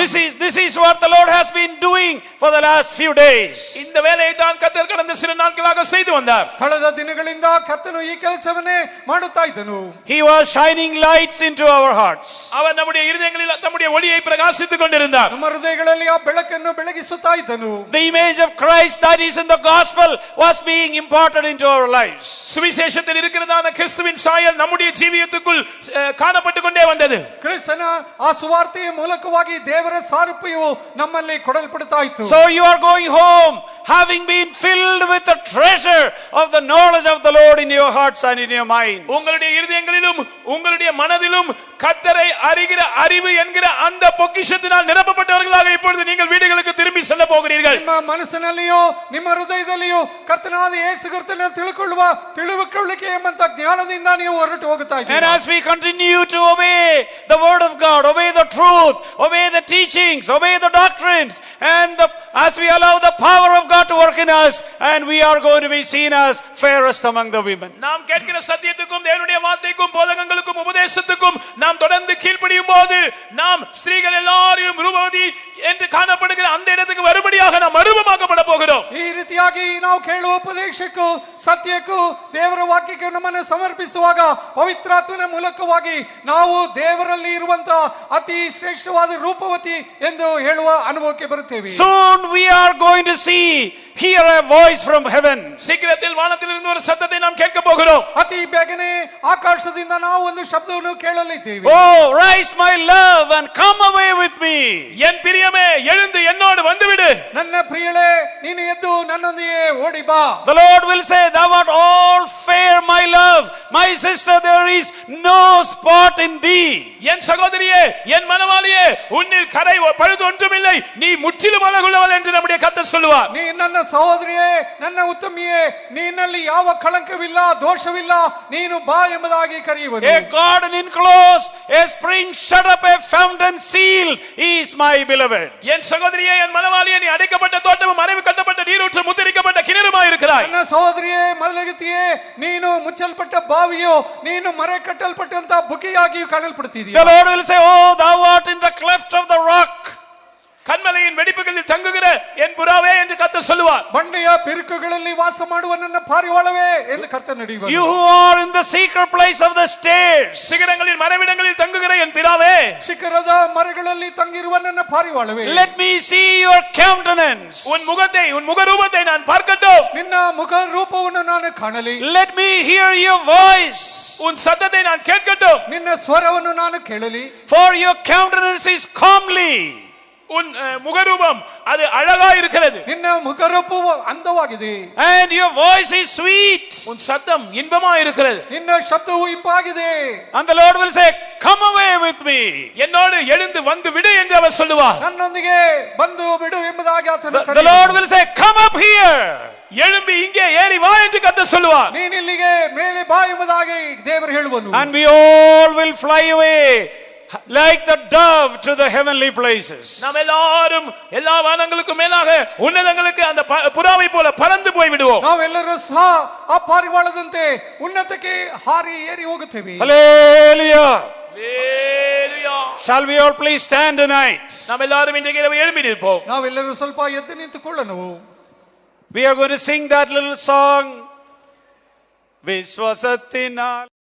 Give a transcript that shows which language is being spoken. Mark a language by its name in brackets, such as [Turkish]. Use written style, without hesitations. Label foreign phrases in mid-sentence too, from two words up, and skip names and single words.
[English] This is what the Lord has been doing for the last few days. [Tamil] இந்த வேலையை தான் கர்த்தர் கடந்த சில நாட்களாக செய்து வந்தார். [Kannada] ಕಳೆದ ದಿನಗಳಿಂದ ಕರ್ತನು ಈ ಕೆಲಸವನ್ನೇ ಮಾಡುತ್ತಾ ಇದ್ದನು. [English] He was shining lights into our hearts. [Tamil] அவர் நம்முடைய இருதயங்களில் தம்முடைய ஒளியை பிரகாசித்துக் கொண்டிருந்தார். [Kannada] ನಮ್ಮ ಹೃದಯಗಳಲ್ಲಿ ಆ ಬೆಳಕನ್ನು ಬೆಳಗಿಸುತ್ತಾ ಇದ್ದನು. [English] The image of Christ that is in the gospel was being imparted into our lives. [Tamil] சுவிசேஷத்தில் இருக்கிறதான கிறிஸ்துவின் சாயல் நம்முடைய ஜீவியத்துக்குள் காணப்பட்டு கொண்டே வந்தது. [Kannada] ಕ್ರಿಸ್ತನ ಆ ಸುವಾರ್ತೆಯ ಮೂಲಕವಾಗಿ ದೇವರ ಸಾರೂಪ್ಯವು ನಮ್ಮಲ್ಲಿ ಕೊಡಲ್ಪಡುತ್ತಾ ಇತ್ತು. [English] So you are going home having been filled with the treasure of the knowledge of the Lord in your hearts and in your minds. [Tamil] உங்களுடைய இருதயங்களிலும் உங்களுடைய மனதிலும் கர்த்தரை அறிகிற அறிவு என்கிற அந்த பொக்கிஷத்தினால் நிரப்பப்பட்டவர்களாக இப்பொழுது நீங்கள் வீடுகளுக்கு திரும்பி செல்ல போகிறீர்கள். [Kannada] ನಿಮ್ಮ ಮನಸ್ಸಿನಲ್ಲಿಯೋ ನಿಮ್ಮ ಹೃದಯದಲ್ಲಿಯೋ ಕರ್ತನಾದ ಯೇಸು ಕ್ರಿಸ್ತನನ್ನು ತಿಳಿದುಕೊಳ್ಳುವಿಕೆ ಎಂಬಂತ ಜ್ಞಾನದಿಂದ ನೀವು ಹೊರಟು ಹೋಗುತ್ತಾ [English] And [Kannada] ಇದ್ದೀರಾ. [English] as we continue to obey the word of God, obey the truth, obey the teachings, obey the doctrines, and as we allow the power of God to work in us, and we are going to be seen as fairest among the women. [Tamil] நாம் கேட்கிற சத்தியத்துக்கும் தேவனுடைய வார்த்தைக்கும் போதகங்களுக்கும் உபதேசத்துக்கும் நாம் தொடர்ந்து கீழ்ப்படியும் போது நாம் ஸ்திரீகள் எல்லாரும் ரூபவதி என்று காணப்படுகிற அந்த இடத்துக்கு வரும்படியாக நாம் மறுரூபமாக்கப்பட போகிறோம். [Kannada] ಈ ರೀತಿಯಾಗಿ ನಾವು ಕೇಳುವ ಉಪದೇಶಕ್ಕೂ ಸತ್ಯಕ್ಕೂ ದೇವರ ವಾಕ್ಯಕ್ಕೆ ನಮ್ಮನ್ನು ಸಮರ್ಪಿಸುವಾಗ ಪವಿತ್ರಾತ್ಮನ ಮೂಲಕವಾಗಿ ನಾವು ದೇವರಲ್ಲಿ ಇರುವಂತಹ ಅತಿ ಶ್ರೇಷ್ಠವಾದ ರೂಪವತಿ ಎಂದು ಹೇಳುವ ಅನುಭವಕ್ಕೆ ಬರುತ್ತೇವೆ. [English] Soon we are going to hear a voice from heaven. [Tamil] சீக்கிரத்தில் வானத்திலிருந்து ஒரு சத்தத்தை நாம் கேட்க போகிறோம். [Kannada] ಅತಿ ಬೇಗನೆ ಆಕಾಶದಿಂದ ನಾವು ಒಂದು ಶಬ್ದವನ್ನು ಕೇಳಲಿದ್ದೇವೆ. [English] Oh, rise my love and come away with me. [Tamil] என் பிரியமே எழுந்து என்னோடு வந்துவிடு. [Kannada] ನನ್ನ ಪ್ರಿಯಳೇ ನೀನು ಎದ್ದು ನನ್ನೊಂದಿಗೆ ಓಡಿ ಬಾ. [English] The Lord will say, thou art all fair, my love. My sister, there is no spot in thee. [Tamil] என் சகோதரியே என் மனவாளியே உன்னில் கரை பழுது ஒன்றுமில்லை, நீ முற்றிலும் அழகுள்ளவள் என்று நம்முடைய கர்த்தர் சொல்லுவார். [Kannada] ನೀ ನನ್ನ ಸಹೋದರಿಯೇ ನನ್ನ ಉತ್ತಮಿಯೇ ನಿನ್ನಲ್ಲಿ ಯಾವ ಕಳಂಕವಿಲ್ಲ ದೋಷವಿಲ್ಲ ನೀನು ಬಾ ಎಂಬುದಾಗಿ ಕರೆಯುವನು. [English] A garden enclosed, a spring shut up, a fountain sealed is my beloved. [Tamil] என் சகோதரியே என் மனவாளியே நீ அடைக்கப்பட்ட தோட்டமும் மறைவு கட்டப்பட்ட நீரூற்று முத்திரிக்கப்பட்ட கிணறுமாய் இருக்கிறாய். [Kannada] ನನ್ನ ಸಹೋದರಿಯೇ ಮಲಗತಿಯೇ ನೀನು ಮುಚ್ಚಲ್ಪಟ್ಟ ಬಾವಿಯೋ ನೀನು ಮರೆ ಕಟ್ಟಲ್ಪಟ್ಟಂತ ಬುಕಿಯಾಗಿ ಕಾಣಲ್ಪಡುತ್ತಿದ್ದೀಯ. [English] The Lord will say, oh, thou art in the cleft of the rock. [Tamil] கண்மலையின் வெடிப்புகளில் தங்குகிற என் புறாவே என்று கர்த்தர் சொல்லுவார். [Kannada] ಬಂಡೆಯ ಬಿರುಕುಗಳಲ್ಲಿ ವಾಸ ಮಾಡುವ ನನ್ನ ಪಾರಿವಾಳವೇ ಎಂದು ಕರ್ತನು ನುಡಿಯುವನು. [English] You who are in the secret place of the stairs. [Tamil] சிகரங்களில் மறைவிடங்களில் தங்குகிற என் பிராவே. [Kannada] ಶಿಖರದ ಮರಗಳಲ್ಲಿ ತಂಗಿರುವ ನನ್ನ ಪಾರಿವಾಳವೇ. [English] Let me see your countenance. [Tamil] உன் முகத்தை உன் முகரூபத்தை நான் பார்க்கட்டும். [Kannada] ನಿನ್ನ ಮುಖ ರೂಪವನ್ನು ನಾನು ಕಾಣಲಿ. [English] Let me hear your voice. [Tamil] உன் சத்தத்தை நான் கேட்கட்டும். [Kannada] ನಿನ್ನ ಸ್ವರವನ್ನು ನಾನು ಕೇಳಲಿ. [English] For your countenance is comely. [Tamil] உன் முகரூபம் அது அழகா இருக்கிறது. [Kannada] ನಿನ್ನ ಮುಖರೂಪವು ಅಂದವಾಗಿದೆ. [English] And your voice is sweet. [Tamil] உன் சத்தம் இன்பமா இருக்கிறது. [Kannada] ನಿನ್ನ ಶಬ್ದವು ಇಂಪಾಗಿದೆ. [English] And the Lord will say, come away with me. [Tamil] என்னோடு எழுந்து வந்து விடு என்று அவர் சொல்லுவார். [Kannada] ನನ್ನೊಂದಿಗೆ ಬಂದು ಬಿಡು ಎಂಬುದಾಗಿ ಆತನು [English] The [Kannada] ಕರೆಯುವನು. [English] Lord will say, come up here. [Tamil] எழும்பி இங்கே ஏறி வா என்று கர்த்தர் சொல்லுவார். [Kannada] ನೀನು ಇಲ್ಲಿಗೆ ಮೇಲೆ ಬಾ ಎಂಬುದಾಗಿ ದೇವರು ಹೇಳುವನು. [English] And we all will fly away like the dove to the heavenly places. [Tamil] நாம் எல்லாரும் எல்லா வானங்களுக்கும் மேலாக உன்னதங்களுக்கு அந்த புறாவை போல பறந்து போய் விடுவோம். [Kannada] ನಾವೆಲ್ಲರೂ ಸಹ ಆ ಪಾರಿವಾಳದಂತೆ ಉನ್ನತಕ್ಕೆ ಹಾರಿ ಏರಿ ಹೋಗುತ್ತೇವೆ. [English] Hallelujah. Hallelujah. Shall we all please stand tonight? [Tamil] நாம் எல்லாரும் இன்றைக்கு இரவு எழும்பி நிற்போம். [Kannada] ನಾವೆಲ್ಲರೂ ಸ್ವಲ್ಪ ಎದ್ದು ನಿಂತುಕೊಳ್ಳೋಣ. [English] We are going to sing that little song. [Tamil] Vishwasatinal